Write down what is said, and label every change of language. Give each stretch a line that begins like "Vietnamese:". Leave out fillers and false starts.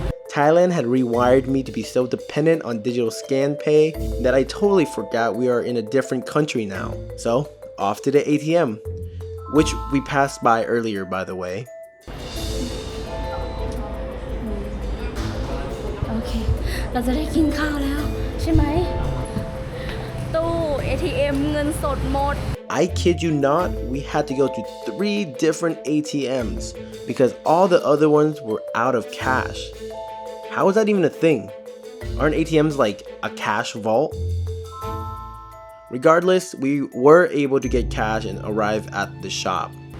English: Thailand had rewired me to be so dependent on digital scan pay that I totally forgot we are in a different country now. So, off to the ATM, which we passed by earlier, by the way.
Thai: โอเค เราจะได้กินข้าวแล้วใช่ไหม ตู้ ATM เงินสดหมด
English: I kid you not, we had to go to 3 different ATMs because all the other ones were out of cash. How is that even a thing? Aren't ATMs like a cash vault? Regardless, we were able to get cash and arrive at the shop.